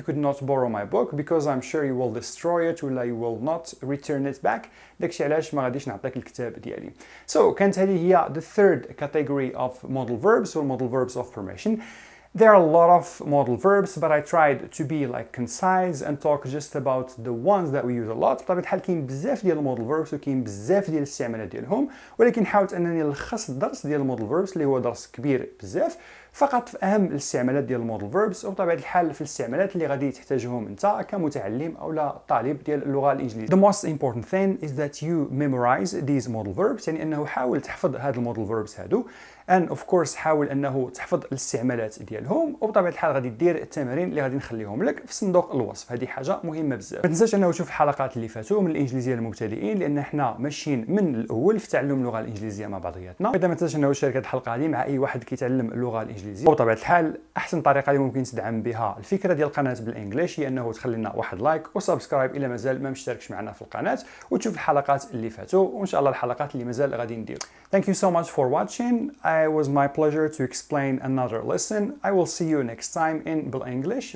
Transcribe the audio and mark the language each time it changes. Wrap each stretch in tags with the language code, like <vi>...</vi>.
<en>You could not borrow my book because I'm sure you will destroy it</en> <ar>ولا</ar> <en>you will not return it back.</en> <ar>داكشي علاش ما غاديش نعطيك الكتاب ديالي.</ar> <en>So</en> <ar>كانت هذه هي</ar> <en>the third category of modal verbs or modal verbs of permission. There are a lot of modal verbs, but I tried to be like concise and talk just about the ones that we use a lot.</en> <ar>بطبيعة الحال كاين بزاف ديال المودال verbs وكاين بزاف ديال الاستعمالات ديالهم، ولكن حاولت انني نلخص الدرس ديال المودال verbs اللي هو درس كبير بزاف فقط في اهم الاستعمالات ديال المودال verbs وبطبيعة الحال في الاستعمالات اللي غادي تحتاجهم انت كمتعلم او لا طالب ديال اللغة الانجليزية.</ar> <en>The most important thing is that you memorize these modal verbs،</en> <ar>يعني انه حاول تحفظ هاد المودال verbs هادو.</ar> <en>and of course</en> <ar>حاول انه تحفظ الاستعمالات ديالهم وبطبيعه الحال غادي دير التمارين اللي غادي نخليهم لك في صندوق الوصف. هذه حاجه مهمه بزاف. ما تنساش انه تشوف الحلقات اللي فاتوا من الانجليزيه للمبتدئين لان احنا ماشيين من الاول في تعلم اللغه الانجليزيه مع بعضياتنا. اذا ما تنساش انه تشارك هذه الحلقه هذه مع اي واحد كيتعلم اللغه الانجليزيه. وبطبيعه الحال احسن طريقه اللي ممكن تدعم بها الفكره ديال القناه بالانجليش هي انه تخلي لنا واحد لايك وسبسكرايب الى مازال ما مشتركش معنا في القناه وتشوف الحلقات اللي فاتوا وان شاء الله الحلقات اللي مازال غادي ندير.</ar> <en>Thank you so much for watching. It was my pleasure to explain another lesson. I will see you next time in بالانجليش.</en>